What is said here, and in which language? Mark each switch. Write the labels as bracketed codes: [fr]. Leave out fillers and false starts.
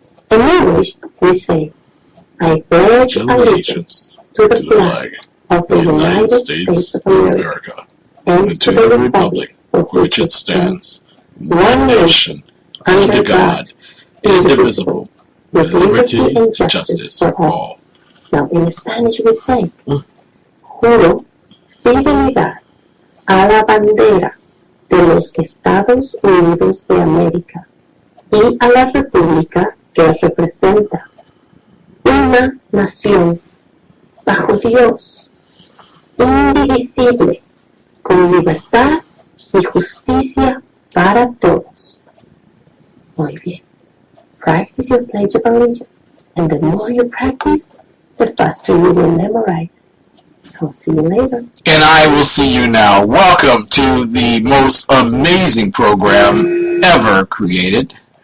[en] In English, we say, I pledge allegiance to the flag of the United States of America and to the republic for which it stands, one nation, under God, indivisible, with liberty and justice for all. Now in Spanish we say, [es] juro fidelidad a la bandera de los Estados Unidos de América y a la república que representa una nación bajo Dios, indivisible, con libertad y justicia para todos. Muy bien. [en] Practice your Pledge of Allegiance, and the more you practice, the faster you will memorize. I'll see you later. And I will see you now. Welcome to the most amazing program ever created.